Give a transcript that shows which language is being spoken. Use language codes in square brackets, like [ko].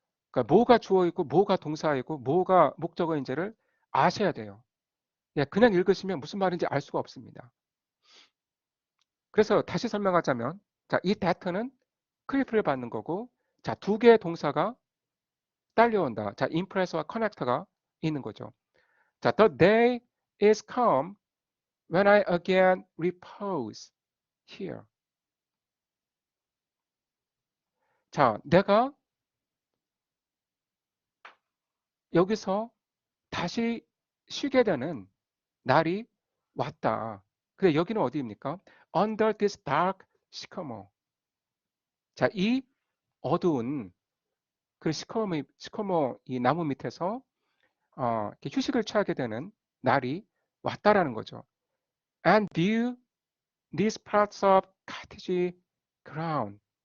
[ko] 그러니까 뭐가 주어이고 뭐가 동사이고 뭐가 목적어인지를 아셔야 돼요. 예, 그냥 읽으시면 무슨 말인지 알 수가 없습니다. 그래서 다시 설명하자면 자, 이 that는 클리프를 받는 거고 자, 두 개의 동사가 딸려온다. 자, impress와 connect가 있는 거죠. [en] 자, the day is come when I again repose here. [ko] 자, 내가 여기서 다시 쉬게 되는 날이 왔다. 근데 여기는 어디입니까? [en] Under this dark sycamore. [ko] 자, 이 어두운 그 시커머 이 나무 밑에서 이렇게 휴식을 취하게 되는 날이 왔다라는 거죠. [en] And view these parts of cottage ground.